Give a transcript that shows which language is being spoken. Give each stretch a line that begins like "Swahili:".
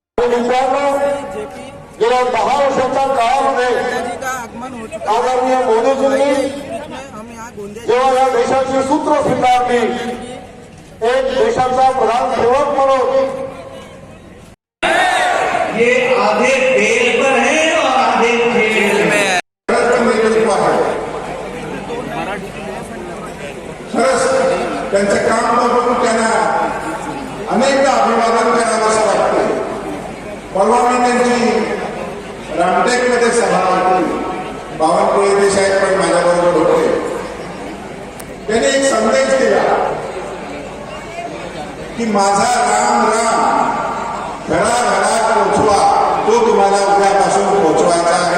Marathi: 10 वर्षाच्या काळामध्ये आदरणीय मोदीजींनी जेव्हा या देशाची सूत्र स्वीकारली, एक देशाचा प्रधानसेवक म्हणून
Hindi: ये आधे बेल पर है और आधे खेल में
Marathi: नेतृत्व आहे. खरंच त्यांचं काम बघून त्यांना अनेकदा अभिवादन करावंसं वाटतं. परवा मी त्यांची रामटेकमध्ये सभा होती. बावनकुळे देसाई पण माझ्याबरोबर होते. त्यांनी एक संदेश दिला की माझा राम राम घराघरात पोचवा, तो तुम्हाला उद्यापासून पोचवायचा